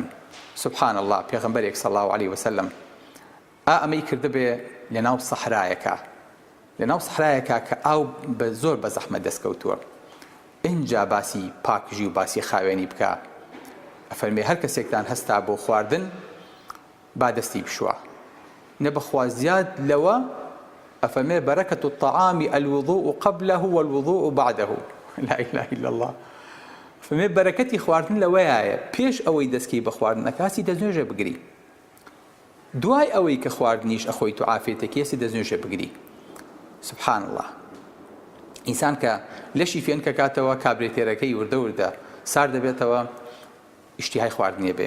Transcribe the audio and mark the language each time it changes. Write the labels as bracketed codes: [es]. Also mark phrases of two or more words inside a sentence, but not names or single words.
[ar] سبحان الله، [ckb] پێغەمبەرێک [ar] صلی الله علیه وسلم [ckb] ئەمەی کردبێ لە ناو سەحرایەکە، لە ناو سەحرایەکە کە ئاو بە زۆر بە زەحمەت دەستکەوتووە. اینجا باسی پاکژی و باسی خاوێنی بکە. ئەفەرمێ هەر کەسێکتان هەستا بۆ خواردن با دەستی بشوە، نە بەخوا زیاد لەوە. ئەفەرمێ بەرەکەت [ar] الطعام الوضوء قبله والوضوء بعده. لا إله إلا الله. [ckb] ئەفەرمێ بەرەکەتی خواردن لەوەیە پێش ئەوەی دەستکەی بە خواردنە کاسی دەستنوێژە بگری، دوای ئەوەی کە خواردنیش ئەخۆیت و عافێتێکی هەستی دەستنوێژە بگری. [ar] سبحان الله. [ckb] ئینسان کە لەشی فێن کە کاتەوە کابرێتێرەکەی وردە وردە سار دەبێتەوە ئیشتیهای خواردنیە بێ.